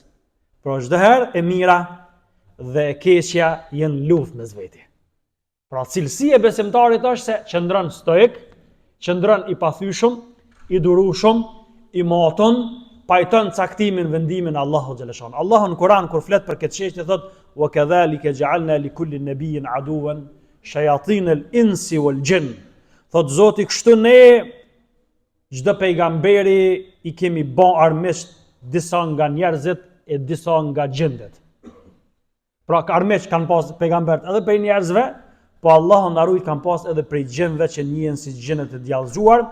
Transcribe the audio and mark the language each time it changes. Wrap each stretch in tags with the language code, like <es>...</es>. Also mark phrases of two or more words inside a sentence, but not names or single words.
<sq>Por çdo herë e mira dhe e keqja janë luftë mes veti. Pra cilësia e besimtarit është se qëndron stoik, qëndron i pathyeshëm, i durueshëm, i maton, pajton caktimin, vendimin e Allahut xhaleshan. Allahu në Kur'an kur flet për këtë çështje thot:</sq> <ar>"وكذلك جعلنا لكل نبي عدوا شياطين الإنس والجن."</ar> <sq>Thot Zoti, kështu ne çdo pejgamberi i kemi bën armiq disa nga njerëzit e disa nga gjindet. Pra armiq kanë pas pejgamberët edhe prej njerëzve, po Allahu na rujt kanë pas edhe prej gjinëve që njihen si gjinët e djallëzuar.</sq>